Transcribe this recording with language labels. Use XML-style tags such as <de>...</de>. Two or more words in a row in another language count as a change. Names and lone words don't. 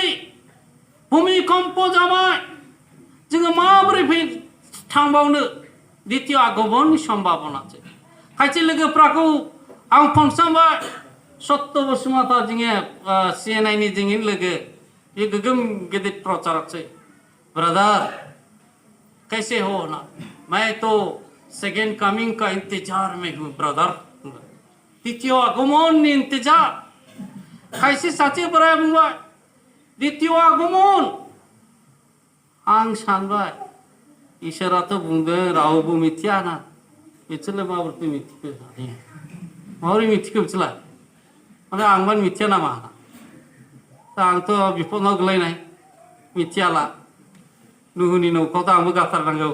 <brx>भूमिकम्प जाबाय जोङो माबोरै थांबावनो द्वितीय आगमननि सम्भावनासै खायसे लोगोफ्राखौ आं फन खालामबाय सत्य बसुमता जोङो CNI-नि जोंनि लोगो बे गोगोम गिदिर प्रचारकसै ब्रादार</brx> <hi>कैसे हो ना मैं तो सेकेंड कमिंग का इंतजार में हूँ ब्रदर</hi> <brx>द्वितीय आगमन इंतजार कैसे साचे बराय बुंबाय द्वितीय आगमन आं सानबाय इसोराथ' बुंदों रावबो मिथिया ना बिसोरलाय माबोरै मिथिखो माबोरै मिथिखो बिसोरलाय माने आंबो मिथिया नामा दा आंथ' बिफदाव गोलैनाय मिथियाला नुहुनि न'खौथ' आंबो गारथारनांगौ</brx>